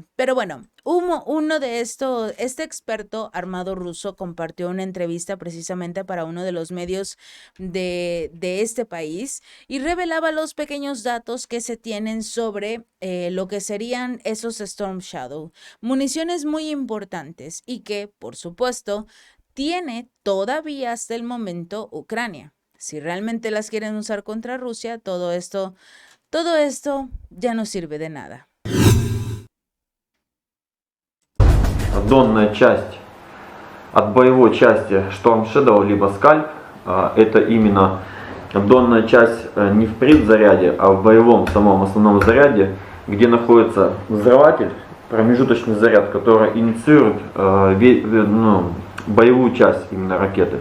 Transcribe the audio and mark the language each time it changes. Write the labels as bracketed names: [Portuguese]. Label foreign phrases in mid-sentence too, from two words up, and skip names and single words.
[Spanish] Pero bueno, uno de estos, este experto armado ruso compartió una entrevista precisamente para uno de los medios de este país y revelaba los pequeños datos que se tienen sobre lo que serían esos Storm Shadow, municiones muy importantes y que, por supuesto, tiene todavía hasta el momento Ucrania. Si realmente las quieren usar contra Rusia, todo esto ya no sirve de nada. [Russian] Донная часть от боевой части Storm Shadow либо Scalp, это именно донная часть не в предзаряде, а в боевом самом основном заряде, где находится взрыватель, промежуточный заряд, который инициирует боевую часть именно ракеты.